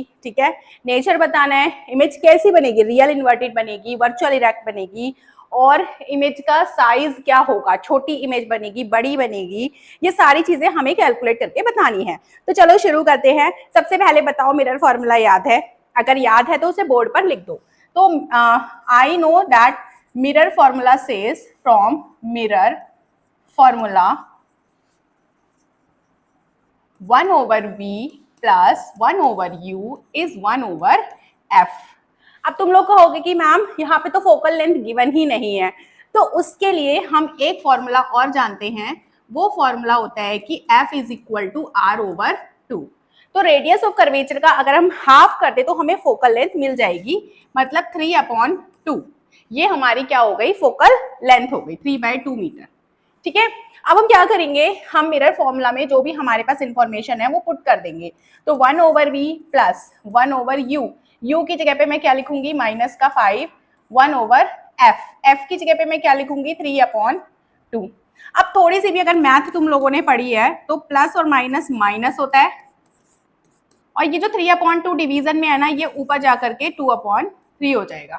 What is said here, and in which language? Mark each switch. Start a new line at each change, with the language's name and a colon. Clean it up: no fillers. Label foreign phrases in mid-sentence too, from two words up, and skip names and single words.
Hindi: ठीक है, नेचर बताना है, इमेज कैसी बनेगी,
English: real inverted
Hindi: बनेगी,
English: virtual erect
Hindi: बनेगी, और इमेज का साइज क्या होगा, छोटी इमेज बनेगी, बड़ी बनेगी, ये सारी चीजें हमें कैलकुलेट करके बतानी है। तो चलो शुरू करते हैं। सबसे पहले बताओ,
English: mirror formula
Hindi: याद है? अगर याद है तो उसे बोर्ड पर लिख दो।
English: तो I know that mirror formula says from mirror formula 1 over v plus 1 over u is 1 over f।
Hindi: अब तुम लोग कहोगे कि मैम यहाँ पे तो
English: focal length
Hindi: गिवन ही नहीं है, तो उसके लिए हम एक फॉर्मूला और जानते हैं। वो फॉर्मूला होता है कि f
English: is equal to r over 2.
Hindi: तो
English: radius of curvature
Hindi: का अगर हम हाफ कर दे तो हमें
English: focal length
Hindi: मिल जाएगी, मतलब 3/2। ये हमारी क्या हो गई?
English: focal length
Hindi: हो गई 3/2 मीटर। ठीक है, अब हम क्या करेंगे? हम
English: mirror formula
Hindi: में जो भी हमारे पास इंफॉर्मेशन है वो पुट कर देंगे। तो
English: 1 over v plus 1 over u,
Hindi: u की जगह पे मैं क्या लिखूंगी? माइनस का 5, 1 over f, f की जगह पे मैं क्या लिखूंगी? 3/2। अब थोड़ी सी भी अगर मैथ तुम लोगों ने पढ़ी है तो प्लस और माइनस माइनस होता है, और ये जो 3/2 डिवीजन में है ना, ये ऊपर जाकर के 2/3 हो जाएगा।